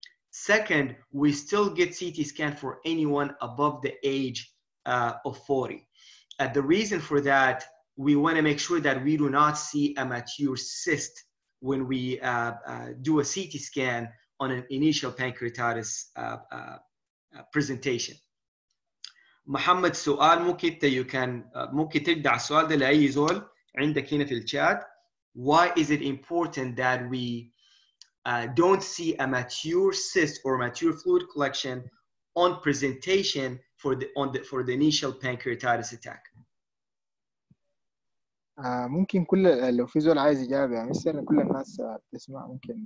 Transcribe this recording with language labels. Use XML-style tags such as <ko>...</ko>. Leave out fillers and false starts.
<en>Second, we still get CT scan for anyone above the age of 40. The reason for that, we want to make sure that we do not see a mature cyst when we do a CT scan on an initial pancreatitis presentation.</en> <ar>محمد سؤال ممكن ترجع السؤال ده لأي زول عندك هنا في الشات.</ar> <en>Why is it important that we don't see a mature cyst or mature fluid collection on presentation for the initial pancreatitis attack?</en> <ar>ممكن لو في زول عايز يجاوب يا مستر، كل الناس بتسمع، ممكن</ar>